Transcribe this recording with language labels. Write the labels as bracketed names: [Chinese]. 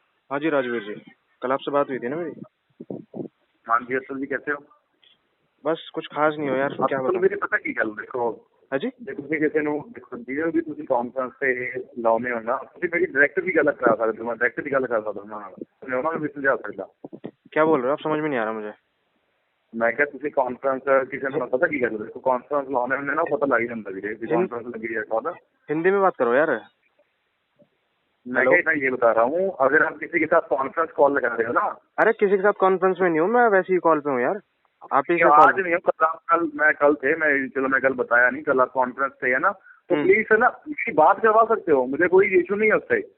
[Hindi] हाँ जी राजवीर जी, कल आपसे बात हुई थी ना मेरी। हाँ जी अतुल जी, कैसे हो? बस कुछ खास नहीं हो यार, क्या अतुल बताऊं। [Punjabi] मेरी पता की गल देखो [Hindi] हाँ जी। [Punjabi] देखो जी ਕਿਸੇ ਨੂੰ ਦੇਖੋ ਜਿਹਦੇ ਵੀ ਤੁਸੀਂ ਕਾਨਫਰੰਸ ਤੇ ਲਾਉਨੇ ਹੋ ਨਾ, ਤੁਸੀਂ ਮੇਰੀ ਡਾਇਰੈਕਟ ਵੀ ਗੱਲ ਕਰਾ ਸਕਦੇ ਹੋ। ਮੈਂ ਡਾਇਰੈਕਟ ਵੀ ਗੱਲ ਕਰ ਸਕਦਾ ਉਹਨਾਂ ਨਾਲ, ਮੈਂ ਉਹਨਾਂ ਨੂੰ ਵੀ ਸਮਝਾ ਸਕਦਾ। [Hindi] क्या बोल रहे हो आप, समझ में नहीं आ रहा मुझे। [Punjabi] ਮੈਂ ਕਿਹਾ ਤੁਸੀਂ ਕਾਨਫਰੰਸ ਕਿਸੇ ਨੂੰ ਪਤਾ ਕੀ ਗੱਲ ਦੇਖੋ, ਕਾਨਫਰੰਸ ਲਾਉਨੇ ਹੁੰਦੇ ਨਾ, ਉਹ ਪਤਾ ਲੱਗ ਜਾਂਦਾ ਵੀਰੇ ਵੀ हिं, [Hindi] कांफ्रेंस लगी है कॉल। हिंदी में बात करो यार। मैं हेलो। क्या इतना ये बता रहा हूँ, अगर आप किसी के साथ कॉन्फ्रेंस कॉल लगा रहे हो ना, अरे किसी के साथ कॉन्फ्रेंस में नहीं हूँ मैं, वैसे ही कॉल पे हूँ यार। आप ही से कॉल। आज नहीं हो कल, आप कल थे, मैं चलो मैं कल बताया नहीं, कल आप कॉन्फ्रेंस थे है ना, तो प्लीज है ना मेरी बात करवा सकते हो, मुझे कोई इशू नहीं है उससे।